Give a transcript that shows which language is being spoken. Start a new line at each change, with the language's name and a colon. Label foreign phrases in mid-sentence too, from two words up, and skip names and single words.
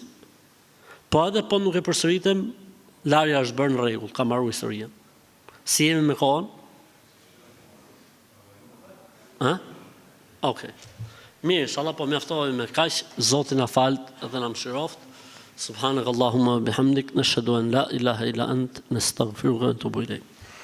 Albanian: Po edhe po nuk e përsëritem, larja është bërë në rregull, ka marrë historinë. Si jemi me kohën? Okej. Mirë, inshallah po mjaftohemi me kaq, Zoti na falt dhe na mëshiroft.
Arabic: سبحانك اللهم بحمدك نشهد أن لا إله إلا أنت نستغفرك ونتوب إليك.